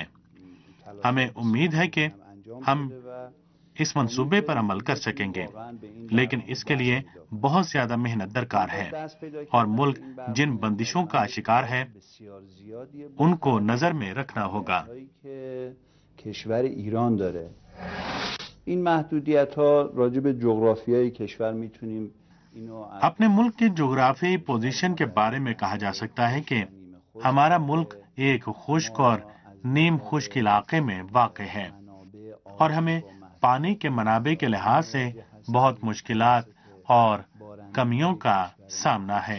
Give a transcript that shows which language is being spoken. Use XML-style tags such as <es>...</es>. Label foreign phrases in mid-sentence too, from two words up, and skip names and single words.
<ur>ہمیں امید ہے کہ ہم اس منصوبے پر عمل کر سکیں گے، لیکن اس کے لیے بہت زیادہ محنت درکار ہے، اور ملک جن بندشوں کا شکار ہے ان کو نظر میں رکھنا ہوگا۔</ur> <fa>کشور ایران داره این محدودیت‌ها راجع به جغرافیای کشور میتونیم</fa> <ur>اپنے ملک کے جغرافیائی پوزیشن کے بارے میں کہا جا سکتا ہے کہ ہمارا ملک ایک خشک اور نیم خشک علاقے میں واقع ہے، اور ہمیں پانی کے منابع کے لحاظ سے بہت مشکلات اور کمیوں کا سامنا ہے۔</ur>